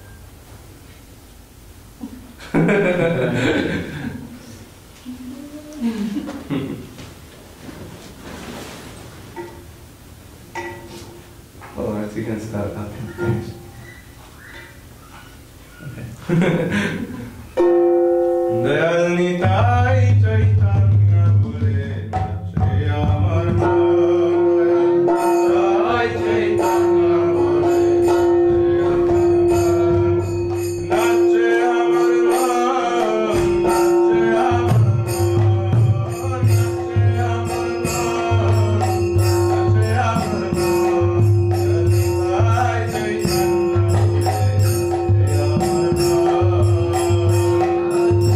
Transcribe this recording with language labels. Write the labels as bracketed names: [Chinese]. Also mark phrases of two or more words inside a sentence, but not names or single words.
[English] Alright, you can start up. Thanks. Okay. [Bangla] দয়াল নিতাই চৈতন্য বলে নাচে আমার নাথ. দয়াল নিতাই চৈতন্য বলে নাচে আমার নাথ. নাচে আমার নাথ. নাচে আমার নাথ। নাচে আমার নাথ. দয়াল নিতাই চৈতন্য বলে নাচে আমার নাথ.